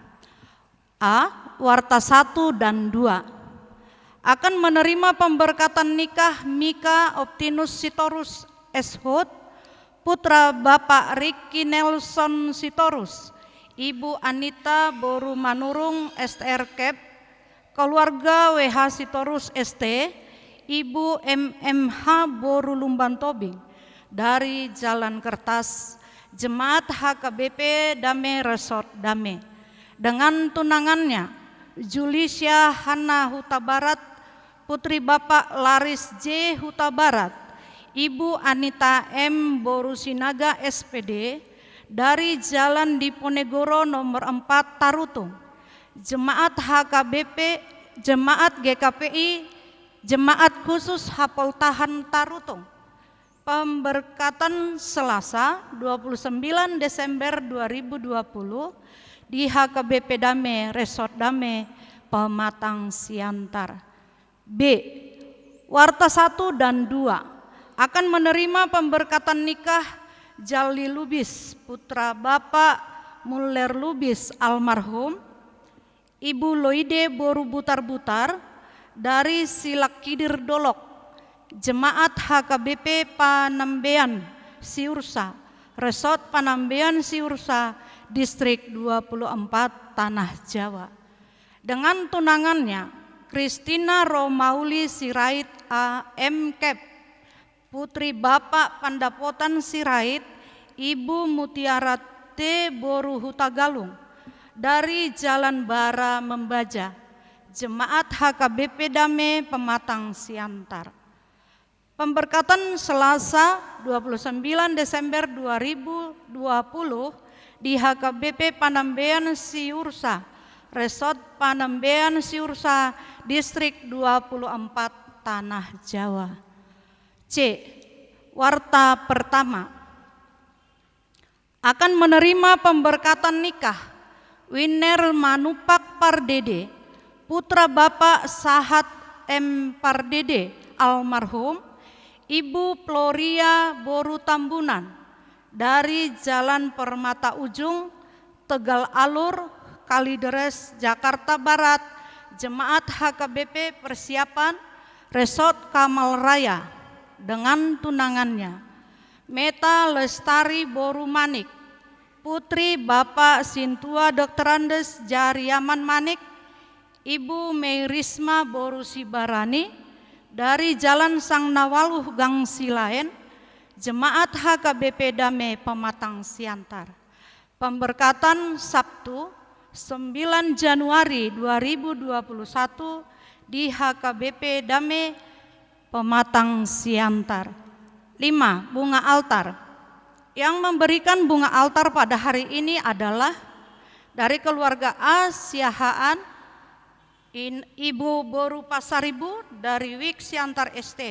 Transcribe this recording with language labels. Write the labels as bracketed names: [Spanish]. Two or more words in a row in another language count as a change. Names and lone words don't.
[Indonesian] A. Warta 1 dan 2 akan menerima pemberkatan nikah Mika Optinus Sitorus Eshut, putra Bapak Ricky Nelson Sitorus, Ibu Anita Boru Manurung STR Kep, keluarga WH Sitorus ST, Ibu MMH Boru Lumban Tobing, dari Jalan Kertas, Jemaat HKBP Damai Resort Damai, dengan tunangannya Julisya Hana Huta Barat, putri Bapak Laris J Huta Barat, Ibu Anita M Borusinaga SPD, dari Jalan Diponegoro nomor 4 Tarutung, Jemaat HKBP, Jemaat GKPI, Jemaat Khusus Hapoltahan Tarutung. Pemberkatan Selasa 29 Desember 2020 di HKBP Damai Resort Damai Pematang Siantar. B. Warta 1 dan 2 akan menerima pemberkatan nikah Jali Lubis, putra Bapak Muller Lubis almarhum, Ibu Loide Boru Butar-Butar, dari Silak Kidir Dolok, Jemaat HKBP Panambean Siursa, Resort Panambean Siursa, Distrik 24 Tanah Jawa, dengan tunangannya Kristina Romauli Sirait A.M. Kep, putri Bapak Pandapotan Sirait, Ibu Mutiara T. Boru Hutagalung, dari Jalan Bara Membaja, Jemaat HKBP Damai Pematang Siantar. Pemberkatan Selasa 29 Desember 2020 di HKBP Panambean Siursa, Resort Panambean Siursa, Distrik 24 Tanah Jawa. C. Warta pertama akan menerima pemberkatan nikah Winer Manupak Pardede, putra Bapak Sahat M. Pardede almarhum, Ibu Floria Boru Tambunan, dari Jalan Permata Ujung, Tegal Alur, Kalideres, Jakarta Barat, Jemaat HKBP Persiapan, Resort Kamal Raya, dengan tunangannya Meta Lestari Boru Manik, putri Bapak Sintua Dr. Andes Jariaman Manik, Ibu Meirisma Boru Sibarani, dari Jalan Sang Nawaluh Gang Silaen, Jemaat HKBP Damai Pematang Siantar. Pemberkatan Sabtu 9 Januari 2021 di HKBP Damai Pematang Siantar. 5. Bunga altar. Yang memberikan bunga altar pada hari ini adalah dari keluarga A. Siahaan, Ibu Boru Pasaribu dari Wik Siantar Estate.